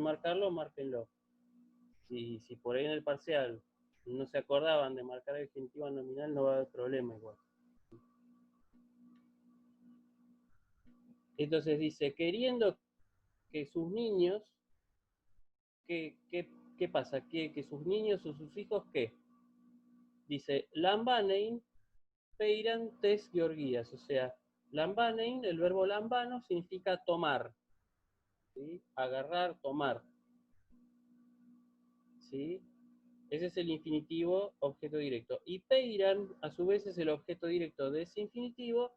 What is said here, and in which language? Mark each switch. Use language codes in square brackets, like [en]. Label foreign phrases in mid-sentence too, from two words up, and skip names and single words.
[es] Si quieren marcarlo, márquenlo. si por ahí en el parcial no se acordaban de marcar el genitivo nominal, no va a haber problema igual. Entonces dice, queriendo que sus niños, ¿qué pasa? Que sus niños o sus hijos, ¿qué? Dice, [el] λαμβάνειν πεῖραν τῆς γεωργίας, [es] o sea, lambanein, el verbo lambano significa tomar, ¿sí? Agarrar, tomar, ¿sí? Ese es el infinitivo objeto directo. Y peiran, a su vez, es el objeto directo de ese infinitivo.